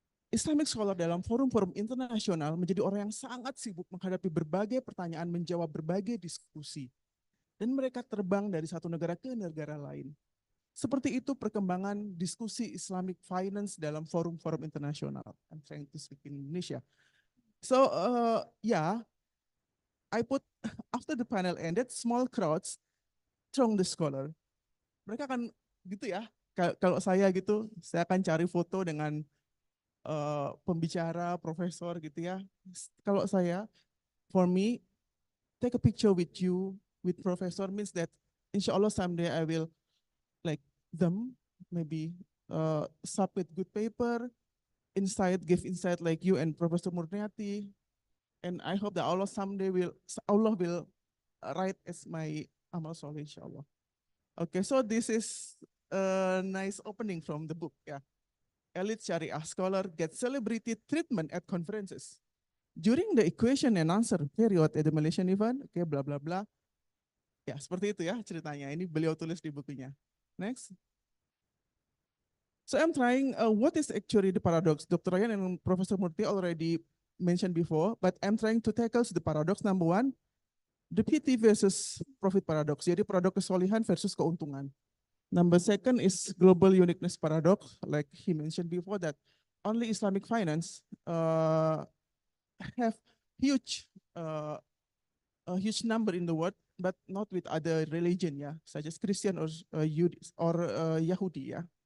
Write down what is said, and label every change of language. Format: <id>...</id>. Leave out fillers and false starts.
<id>Islamic scholar dalam forum-forum internasional menjadi orang yang sangat sibuk menghadapi berbagai pertanyaan, menjawab berbagai diskusi. Dan mereka terbang dari satu negara ke negara lain. seperti itu perkembangan diskusi Islamic finance dalam forum-forum internasional.</id> <en>I'm trying to speak in Indonesia. So yeah, I put after the panel ended, small crowds throng the scholar.</en> <id>Mereka akan gitu ya. Kalau saya gitu, saya akan cari foto dengan pembicara, profesor gitu ya. Kalau saya,</id> <en>for me, take a picture with you, with professor means that insya Allah someday I will like them, maybe submit good paper, insight, give insight like you and Professor Murniati. And I hope that Allah will write as my amal soleh inshallah. Okay, so this is a nice opening from the book. Yeah, elite Sharia scholar get celebrity treatment at conferences. During the question and answer period at the Malaysian event, okay, bla bla bla.</en> <id>Ya, seperti itu ya ceritanya. Ini beliau tulis di bukunya.</id> <en>Next. So I'm trying, what is actually the paradox? Dr. Ryan and Professor Murti already mentioned before, but I'm trying to tackle the paradox. Number one, the PT versus profit paradox.</en> <id>Jadi paradoks kesolihan versus keuntungan.</id> <en>Number second is global uniqueness paradox, like he mentioned before that only Islamic finance have huge a huge number in the world, but not with other religion, yeah, such as Christian or Yahudi, yeah.</en>